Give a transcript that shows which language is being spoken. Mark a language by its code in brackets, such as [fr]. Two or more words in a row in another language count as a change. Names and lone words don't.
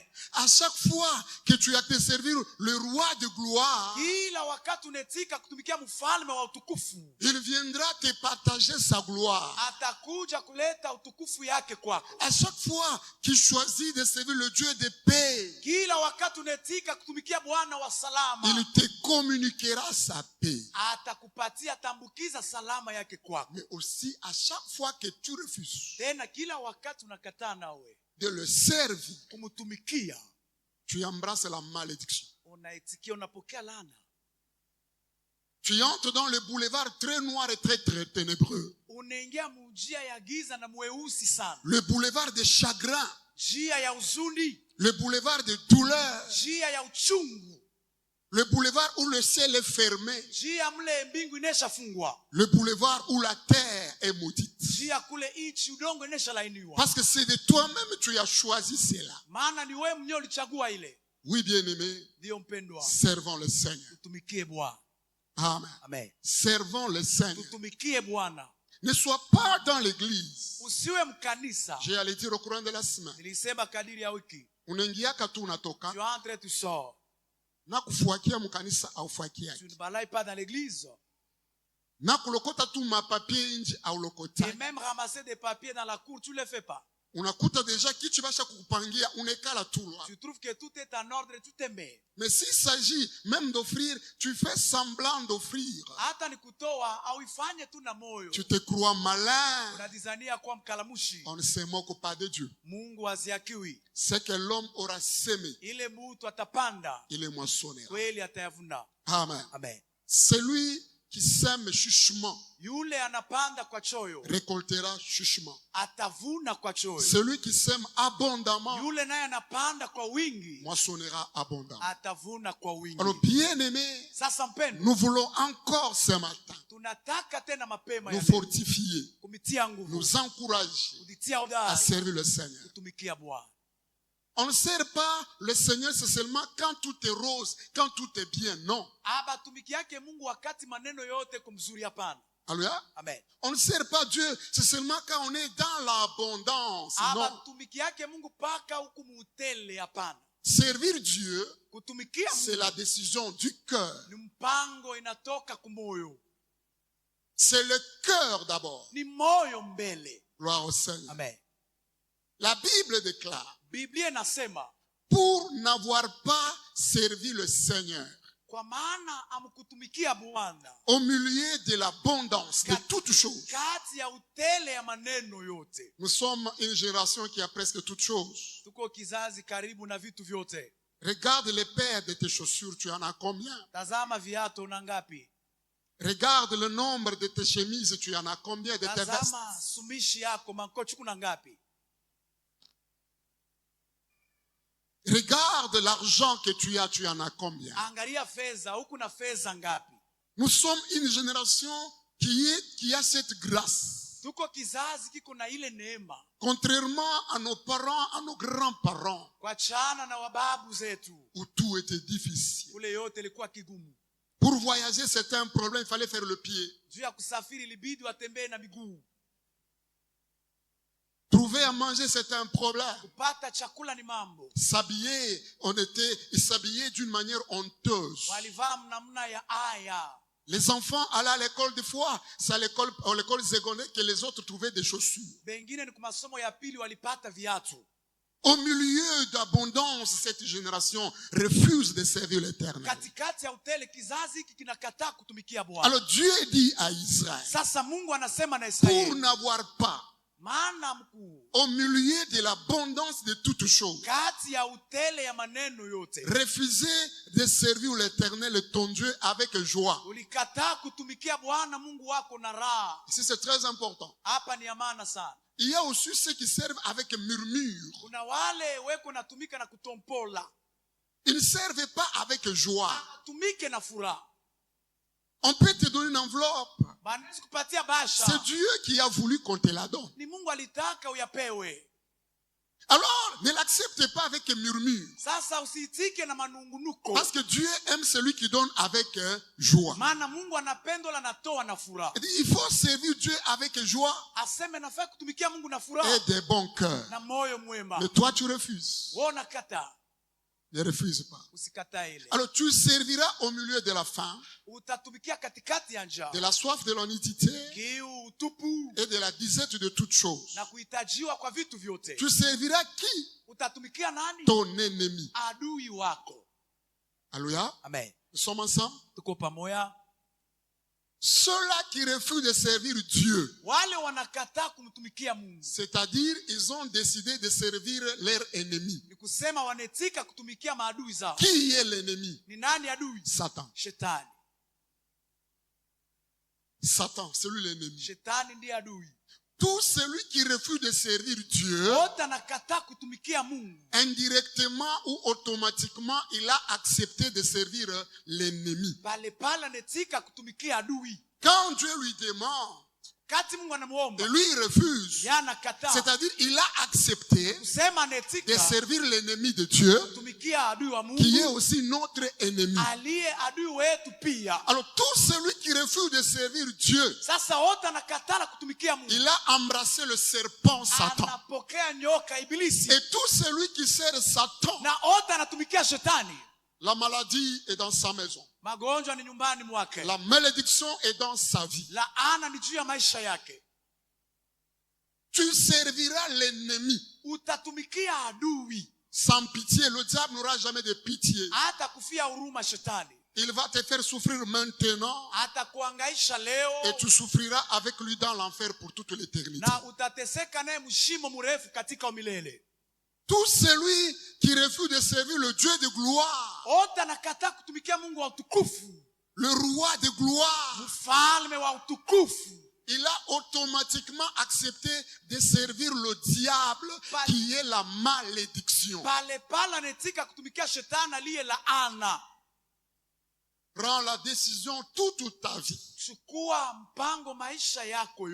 [fr] À chaque fois que tu as de servir le roi de gloire, [sw] Kila wakati unetika kutumikia mfalme wa utukufu, [fr] il viendra te partager sa gloire. [sw] atakuja kuleta utukufu yake kwako. [fr] À chaque fois qu'il choisit de servir le Dieu de paix, [sw] Kila wakati unetika kutumikia Bwana wa salama, [fr] il te communiquera sa paix. [sw] atakupatia tambukiza salama yake kwako. [fr] Mais aussi, à chaque fois que tu refuses [sw] Tena kila wakati unakataa nawe [fr] de le servir, [sw] kumtumikia, [fr] tu embrasses la malédiction. [sw] unaitikia, unapokea laana. [fr] Tu entres dans le boulevard très noir et très ténébreux. [sw] Unaingia njia ya giza na mweusi sana, [fr] Le boulevard de chagrin. [sw] njia ya huzuni, [fr] Le boulevard de douleur. [sw] njia ya uchungu, [fr] Le boulevard où le ciel est fermé. [sw] njia mle mbingu ineshafungwa, [fr] Le boulevard où la terre est maudite. [sw] njia kule ichi udongo ineshalainiwa. [fr] Parce que c'est de toi-même que tu as choisi cela. [sw] Maana ni wewe mwenyewe ulichagua ile. [fr] Oui, bien-aimé, [sw] Ndio mpendwa, [fr] servons le Seigneur. [sw] tutumikie Bwana. [fr] Amen. [sw] Amen. [fr] Servons le Seigneur. [sw] Tutumikie Bwana. [fr] Ne sois pas dans l'église. [sw] Usiwe mkanisa. [fr] J'ai allé dire au courant de la semaine. [sw] Nilisema kadiri ya wiki. Unaingiaka tu unatoka. [fr] Tu entres, tu sors. [sw] Na kufuakia mkanisa au fuakia. [fr] Tu ne balayes pas dans l'église. [sw] Na kulokota tu mapapier nje au lokota. [fr] Et même ramasser des papiers dans la cour, tu ne le fais pas. [sw] Unakuta deja kitu basha kukupangia unekala tu là. [fr] Tu trouves que tout est en ordre, tu te mets. Mais s'il s'agit même d'offrir, tu fais semblant d'offrir. [sw] Hata ni kutoa au ifanye tu na moyo. [fr] Tu te crois malin. [sw] Unadhania kuwa mkalamushi. [fr] On ne se moque pas de Dieu. [sw] Mungu haziakiwi. [fr] Ce que l'homme aura semé, [sw] Ile mtu atapanda, [fr] il est moissonnera. [sw] kweli atayavuna. [fr] Amen. [sw] Amen. [fr] Celui qui sème chuchement [sw] Yule anapanda kwa choyo [fr] récoltera chuchement. [sw] atavuna kwa choyo. [fr] Celui qui sème abondamment [sw] Yule naye anapanda kwa wingi [fr] moissonnera abondamment. [sw] atavuna kwa wingi. [fr] Alors, bien-aimés, [sw] Sasa mpendwa, [fr] nous voulons encore ce matin [sw] tunataka tena mapema [fr] nous [sw] ya leo [fr] fortifier, [sw] kumitia nguvu, [fr] nous encourager [sw] kujitia [fr] à [sw] hodari, [fr] servir le Seigneur. [sw] kutumikia Bwana. [fr] On ne sert pas le Seigneur, c'est seulement quand tout est rose, quand tout est bien. Non. [sw] Aba tumiki yake Mungu wakati maneno yote kumzuri, hapana. [fr] Alléluia. [sw] Amen. [fr] On ne sert pas Dieu, c'est seulement quand on est dans l'abondance. [sw] Aba [fr] Non. [sw] tumiki yake Mungu paka huku muutele, hapana. [fr] Servir Dieu, [sw] Kutumikia [fr] c'est [sw] Mungu [fr] la décision du cœur. [sw] ni mpango inatoka kumoyo. [fr] C'est le cœur d'abord. [sw] Ni moyo mbele. [fr] Gloire au Seigneur. [sw] Amen. [fr] La Bible déclare, [sw] Biblia inasema [fr] pour n'avoir pas servi le Seigneur [sw] kwa maana amkutumikia Bwana [fr] au milieu de l'abondance de toutes choses. [sw] kati ya utele ya maneno yote. [fr] Nous sommes une génération qui a presque toutes choses. [sw] Tuko kizazi karibu na vitu vyote. [fr] Regarde les paires de tes chaussures, tu en as combien? [sw] Tazama viatu una ngapi? [fr] Regarde le nombre de tes chemises, tu en as combien? De tes vestes? [sw] Tazama sumishi yako mankochi kuna ngapi? [fr] Regarde l'argent que tu en as combien? [sw] Angalia fedha, huku na fedha ngapi? [fr] Nous sommes une génération qui a cette grâce. [sw] Tuko kizazi kiko na ile neema. [fr] Contrairement à nos parents, à nos grands-parents, [sw] Kwa chana na wababu zetu, [fr] où tout était difficile. [sw] kule yote ilikuwa kigumu. [fr] Pour voyager, c'était un problème, il fallait faire le pied. [sw] Juu ya kusafiri ilibidi watembee na miguu. [fr] Trouver à manger, c'était un problème. [sw] Kupata chakula ni mambo. [fr] S'habiller, ils s'habillaient d'une manière honteuse. [sw] Walivaa namna ya aya. [fr] Les enfants allaient à l'école des fois, c'est à l'école secondaire que les autres trouvaient des chaussures. [sw] Bengine ni kumasomo ya pili walipata viatu. [fr] Au milieu d'abondance, cette génération refuse de servir l'Éternel. [sw] Katikati ya utele kizazi hiki kinakataa kutumikia Bwana. [fr] Alors Dieu dit à Israël, [sw] Sasa Mungu anasema na [fr] pour [sw] Israeli, [fr] n'avoir pas, [sw] maana mkuu [fr] au milieu de l'abondance de toutes choses, [sw] kati ya utele ya maneno yote, [fr] refuser de servir l'Éternel, ton Dieu, avec joie. [sw] ulikataa kutumikia Bwana Mungu wako na raha. [fr] Ici, c'est très important. [sw] Hapa ni amana sana. [fr] Il y a aussi ceux qui servent avec murmure. [sw] Kuna wale weko natumika na kutompola. [fr] Ils ne servent pas avec joie. [sw] Tumike na furaha. [fr] On peut te donner une enveloppe. [sw] Banaweza kupatia basha. [fr] C'est Dieu qui a voulu qu'on te la donne. [sw] Ni Mungu alitaka uyapewe. [fr] Alors, ne l'accepte pas avec murmure. [sw] Sasa usiitike na manungunuko. [fr] Parce que Dieu aime celui qui donne avec joie. [sw] Maana Mungu anapenda na anatoa na furaha. [fr] Il faut servir Dieu avec joie [sw] Aseme nafaa kutumikia Mungu na furaha [fr] et de bon cœur. [sw] na moyo mwema. [fr] Mais toi, tu refuses. [sw] Wewe unakataa. [fr] Ne refuse pas. [sw] Usikatae ile. [fr] Alors, tu serviras au milieu de la faim, [sw] Utatumikia katikati ya njaa, [fr] de la soif de l'honnêteté [sw] kiu, utupu [fr] et de la disette de toutes choses. [sw] na kuhitajiwa kwa vitu vyote. [fr] Tu serviras qui? [sw] Utatumikia nani? [fr] Ton ennemi. [sw] Adui wako. [fr] Alléluia. [sw] Amen. [fr] Nous sommes ensemble. [sw] Tuko pamoja. [fr] Ceux-là qui refusent de servir Dieu, [sw] Wale wanakataa kumtumikia Mungu, [fr] c'est-à-dire ils ont décidé de servir leur ennemi. [sw] ni kusema wanetika kutumikia maadui zao. [fr] Qui est l'ennemi? [sw] Ni nani adui? [fr] Satan. [sw] Shetani. [fr] Satan, c'est lui l'ennemi. [sw] Shetani ndiye adui. [fr] Tout celui qui refuse de servir Dieu, [sw] Wote anakataa kutumikia Mungu, [fr] indirectement ou automatiquement, il a accepté de servir l'ennemi. [sw] pale pale anetika kutumikia adui. [fr] Quand Dieu lui demande, [sw] Kati Mungu anamuomba, [fr] et lui il refuse, [sw] yeye anakataa. [fr] c'est-à-dire il a accepté [sw] Kusema [fr] de [sw] anetika [fr] servir l'ennemi de Dieu, [sw] kutumikia adui wa [fr] qui est [sw] Mungu, [fr] aussi notre ennemi. [sw] aliye adui wetu pia. [fr] Alors tout celui qui refuse de servir Dieu, [sw] Sasa wote anakataa kutumikia Mungu, [fr] il a embrassé le serpent Satan. [sw] anapokea nyoka Ibilisi, [fr] Et tout celui qui sert Satan, [sw] na wote anatumikia Shetani. [fr] la maladie est dans sa maison. [sw] Magonjwa ni nyumbani mwake, [fr] La malédiction est dans sa vie. [sw] laana ni juu ya maisha yake. [fr] Tu serviras l'ennemi [sw] Utatumikia adui, [fr] sans pitié. Le diable n'aura jamais de pitié. [sw] hata kufia huruma Shetani. [fr] Il va te faire souffrir maintenant [sw] Hata kuangaisha leo, [fr] et tu souffriras avec lui dans l'enfer pour toute l'éternité. [sw] na utateseka naye mshimo mrefu katika umilele. [fr] Tout celui qui refuse de servir le Dieu de gloire, [sw] Wote anakataa kutumikia Mungu wa utukufu, [fr] le roi de gloire, [sw] mfalme wa utukufu, [fr] il a automatiquement accepté de servir le diable qui est la malédiction. [sw] pale pale anatika kutumikia shetani aliye laana. [fr] Prends la décision toute ta vie [sw] Chukua mpango maisha yako